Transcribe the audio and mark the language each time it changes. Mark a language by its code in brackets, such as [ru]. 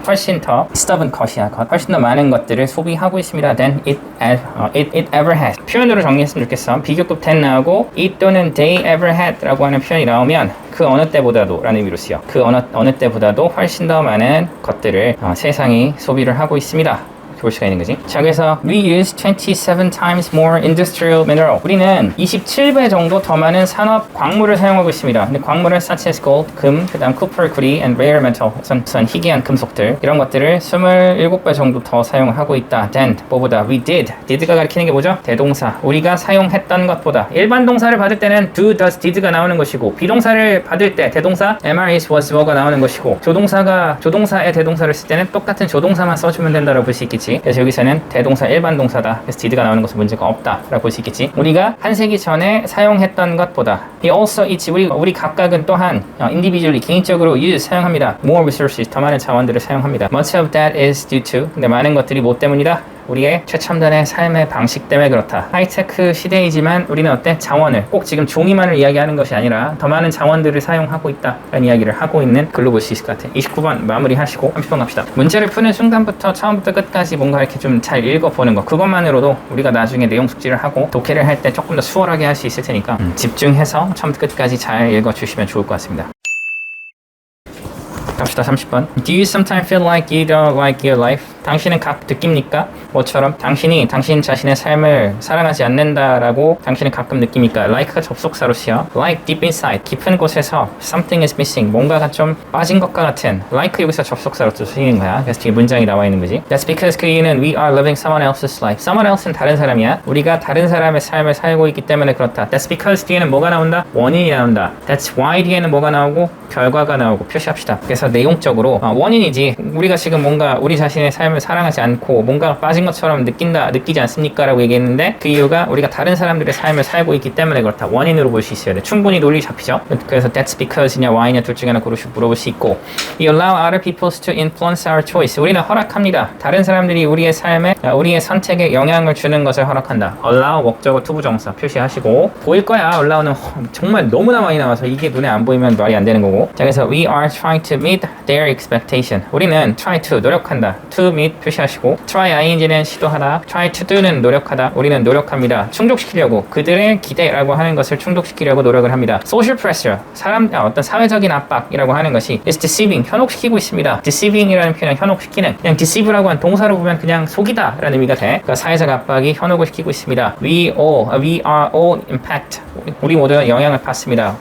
[ko] 훨씬 더 stuff은 것이야 것 훨씬 더 많은 것들을 소비하고 있습니다 [en] than it ever has. [ko] 표현으로 정리했으면 좋겠어. 비교급 than 나오고 it 또는 they ever had 라고 하는 표현이 나오면 그 어느 때보다도 라는 의미로 쓰여. 그 어느 때보다도 훨씬 더 많은 것들을 세상이 소비를 하고 있습니다. 볼 수가 있는 거지. 자, 그래서 [en] we use 27 times more industrial mineral. [ko] 우리는 27배 정도 더 많은 산업 광물을 사용하고 있습니다. 근데 광물은 [en] such as gold, [ko] 금, 그다음 copper, 구리, [en] and rare metal, [ko] 우선 희귀한 금속들 이런 것들을 27배 정도 더 사용하고 있다. than 뭐보다 we did가 가리키는 게 뭐죠? 대동사. 우리가 사용했던 것보다 일반 동사를 받을 때는 do, does, did가 나오는 것이고 비동사를 받을 때 대동사 am, is, was, were가 나오는 것이고 조동사의 대동사를 쓸 때는 똑같은 조동사만 써주면 된다고 볼 수 있겠지. 거지. 그래서 여기서는 대동사 일반 동사다. 그래서 did가 나오는 것은 문제가 없다라고 볼 수 있겠지. 우리가 한 세기 전에 사용했던 것보다 [en] he also eats [ko] 우리 각각은 또한 [en] individually [ko] 개인적으로 사용합니다. [en] more resources [ko] 더 많은 자원들을 사용합니다. [en] much of that is due to [ko] 근데 많은 것들이 뭐 때문이다? 우리의 최첨단의 삶의 방식 때문에 그렇다. 하이테크 시대이지만 우리는 어때? 자원을 꼭 지금 종이만을 이야기하는 것이 아니라 더 많은 자원들을 사용하고 있다라는 이야기를 하고 있는 글로 볼 수 있을 것 같아. 29번 마무리하시고 30번 갑시다. 문제를 푸는 순간부터 처음부터 끝까지 뭔가 이렇게 좀 잘 읽어보는 거 그것만으로도 우리가 나중에 내용 숙지를 하고 독해를 할 때 조금 더 수월하게 할 수 있을 테니까 집중해서 처음부터 끝까지 잘 읽어주시면 좋을 것 같습니다. 갑시다. 30번. [en] Do you sometimes feel like you don't like your life? [ko] 당신은 느낍니까? 뭐처럼 당신이 당신 자신의 삶을 사랑하지 않는다라고 당신은 가끔 느낍니까? Like가 접속사로 쓰여. [en] Like deep inside. [ko] 깊은 곳에서 [en] something is missing. [ko] 뭔가가 좀 빠진 것과 같은. Like 여기서 접속사로 또 쓰이는 거야. 그래서 뒤에 문장이 나와 있는 거지. [en] That's because [ko] 그 이유는 [en] we are living someone else's life. [ko] Someone else는 다른 사람이야. 우리가 다른 사람의 삶을 살고 있기 때문에 그렇다. That's because 뒤에는 뭐가 나온다? 원인이 나온다. That's why 뒤에는 뭐가 나오고 결과가 나오고 표시합시다. 그래서 내용적으로 원인이지. 우리가 지금 뭔가 우리 자신의 삶을 사랑하지 않고 뭔가 빠진 것처럼 느끼지 않습니까? 라고 얘기했는데 그 이유가 우리가 다른 사람들의 삶을 살고 있기 때문에 그렇다. 원인으로 볼 수 있어야 돼. 충분히 논리 잡히죠? [en] 그래서 that's because냐 why냐 [ko] 둘 중에 하나 물어볼 수 있고 [en] We allow other people to influence our choice. [ko] 우리는 허락합니다. 다른 사람들이 우리의 삶에 우리의 선택에 영향을 주는 것을 허락한다. allow 목적어 투부정사 표시하시고 보일 거야. allow는 정말 너무나 많이 나와서 이게 눈에 안 보이면 말이 안 되는 거고 자 그래서 [en] we are trying to meet their expectation. [ko] 우리는 try to 노력한다. to meet 표시하시고 try ing는 시도하다. try to do는 노력하다. 우리는 노력합니다. 충족시키려고 그들의 기대라고 하는 것을 충족시키려고 노력을 합니다. [en] social pressure [ko] 어떤 사회적인 압박이라고 하는 것이 [en] is deceiving [ko] 현혹시키고 있습니다. deceiving이라는 표현은 현혹시키는 그냥 deceive라고 한 동사로 보면 그냥 속이다 라는 의미가 돼. 그러니까 사회적 압박이 현혹을 시키고 있습니다. [en] we are all impact [ko] 우리 모두 영향을 받습니다.